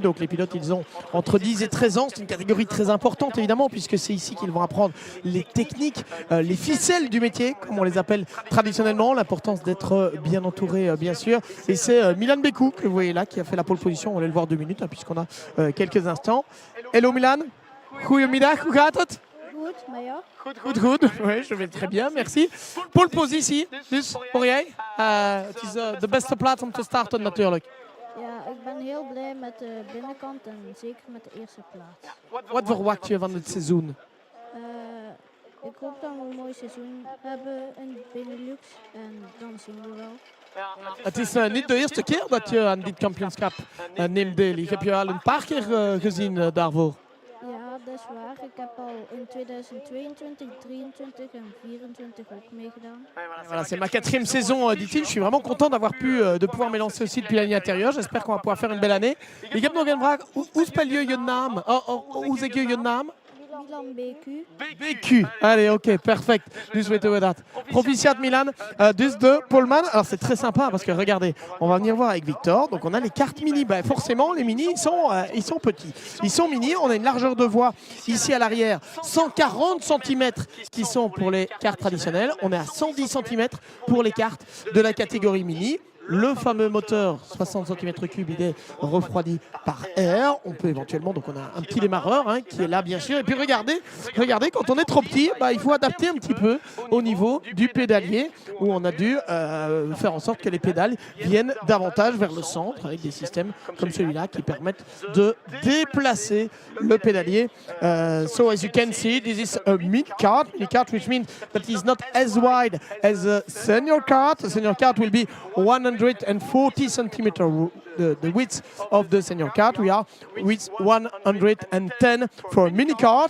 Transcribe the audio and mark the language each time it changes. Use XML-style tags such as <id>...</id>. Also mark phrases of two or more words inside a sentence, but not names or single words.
<fr>Donc les pilotes, ils ont entre 10 et 13 ans. C'est une catégorie très importante évidemment, puisque c'est ici qu'ils vont apprendre les techniques, les ficelles du métier, comme on les appelle traditionnellement. L'importance d'être bien entouré, bien sûr. Et c'est Milan Bekou que vous voyez là, qui a fait la pole position. On va le voir 2 minutes, hein, puisqu'on a quelques instants.</fr> <en>Hello Milan.</en> <nl>Goedemiddag, hoe gaat het? Goed, maar ja. Goed.</nl> <fr>Oui, je vais très bien, merci. Pole positie,</fr> <nl>dus hoor jij? Het is de beste plaats om te starten natuurlijk. Ja, ik ben heel blij met de binnenkant en zeker met de eerste plaats. Wat verwacht je van het seizoen? Ik hoop dat we een mooi seizoen hebben in Benelux en dan zien we wel. Het is niet de eerste keer dat je aan dit kampioenschap neemt deel. Ik heb je al een paar keer gezien daarvoor. Ja, dat is waar. Ik heb al in 2022, 23 en 24 ook meegedaan.</nl> <fr>Voilà, c'est ma 4e saison, dit-il. Je suis vraiment content d'avoir pu de pouvoir me lancer aussi depuis l'année antérieure. J'espère qu'on va pouvoir faire une belle année.</fr> <nl>Ik heb nog een vraag. Hoe spel je je naam? Hoe zeg je je naam? Milan BQ. BQ.</nl> <en>Allez, ok,</en> <nl>perfect. Dus weten we dat. Proficiat Milan. Dus de poleman.</nl> <fr>Alors c'est très sympa parce que regardez, on va venir voir avec Victor. Donc on a les cartes mini. Ben, forcément, les mini, ils sont petits. Ils sont mini. On a une largeur de voie ici à l'arrière, 140 cm qui sont pour les cartes traditionnelles. On est à 110 cm pour les cartes de la catégorie mini. Le fameux moteur 60 cm3, il est refroidi par air. On peut éventuellement, donc on a un petit démarreur qui est là bien sûr. Et puis regardez, quand on est trop petit, il faut adapter un petit peu au niveau du pédalier, où on a dû faire en sorte que les pédales viennent davantage vers le centre avec des systèmes comme celui-là qui permettent de déplacer le pédalier.</fr> <en>So as you can see, this is a mid kart, which means that it is not as wide as a senior kart. The senior kart will be 140 centimeters, the width of the senior kart. We are with 110 for a mini kart.</en>